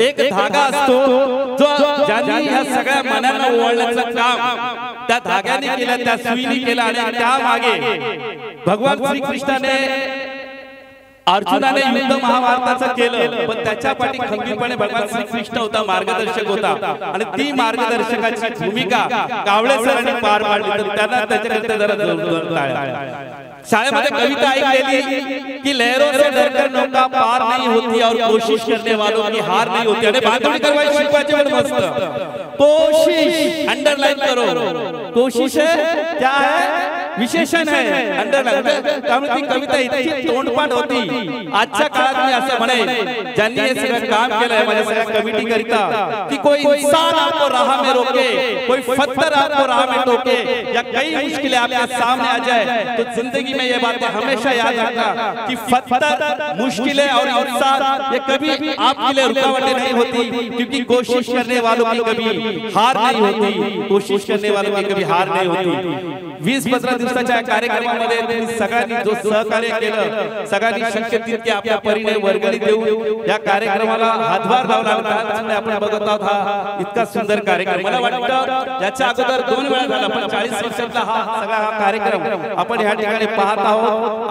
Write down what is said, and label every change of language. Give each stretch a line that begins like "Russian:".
Marathi: एक धागा असतो जो ज्यांनी ह्या सगळ्या मनांना ओवाळण्याचं काम त्या धाग्याने केलं, त्या सुईने केलं आणि त्या मागे भगवान श्रीकृष्णाने अर्जुनाने युद्ध महाभारताचं केलं, पण त्याच्या पाठी खंबीरपणे भगवान श्रीकृष्ण होता, मार्गदर्शक होता, आणि ती मार्गदर्शकाची भूमिका कावळे सरांनी पार पाडली. तर त्यांना त्याच्याकडे जरा जोरदार टाळ्या. शाळेमध्ये कविता ऐकलेली की
Hindi: लहरों से डरकर नौका पार नहीं होती और कोशिश करने वालों की हार नहीं होती.
Marathi: आणि बांधणी करवायची शिकवायची पण मस्त.
Hindi: कोशिश अंडरलाइन करो, कोशिश है क्या है, विशेषण है, अंडरलाइन.
Marathi: त्यामुळे ती कविता इतकी तोंडपाठ होती. आजच्या काळात मी असं म्हणेन, ज्यांनी हे सगळं काम केलंय माझ्या सगळ्या कमिटी करिता,
Hindi: की कोई इंसान आपको राह में रोके, कोई पत्थर आपको राह में टोके, या कई मुश्किलें आपके सामने आ जाए, तो जिंदगी में ये बातें हमेशा याद रखना कि पत्थर, मुश्किलें और इंसान ये कभी आपके लिए रुकावटें नहीं होती, क्योंकि कोशिश करने वालों की कभी हार नहीं होती, कोशिश करने वालों की कभी हार नहीं होती.
Marathi: 20-15 दिवसाच्या कार्यक्रमामध्ये तुम्ही सगळ्यांनी जो सहकार्य केलं, सगळ्यांनी शक्य तितके आपल्या परीने वर्गणी देऊन या कार्यक्रमाला हातभार लावला. आपण बघत आहोत हा इतका सुंदर कार्यक्रम. मला वाटतं याच्या अगोदर 2 वेळा झाला, पण 40 वर्षातला हा सगळा कार्यक्रम आपण या ठिकाणी पाहत आहोत.